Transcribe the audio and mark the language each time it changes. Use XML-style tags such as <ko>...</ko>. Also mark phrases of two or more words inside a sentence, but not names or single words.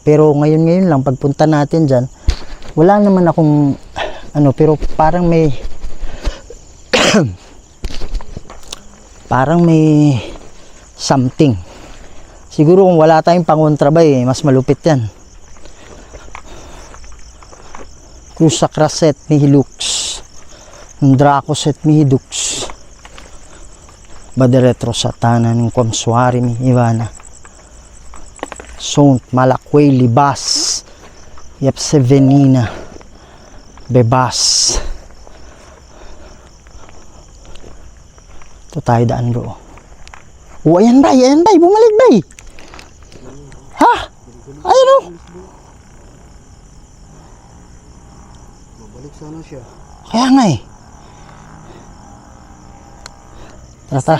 <tl>Pero ngayon lang, pagpunta natin dyan, wala naman akong, pero parang may, parang may something. Siguro kung wala tayong pangontrabay, mas malupit yan. Cruza Craset Mihilux, Draco Set Mihidux, Baderetro Satana ng Komswari mi Ivana, Sont Malakway Libas, Yapsevenina, Bebas. Ito tayo daan bro. Oh, ayan bay, bumalik bay. Ha? Ayun o. Mabalik sana siya. Kaya nga eh. Tara.</tl>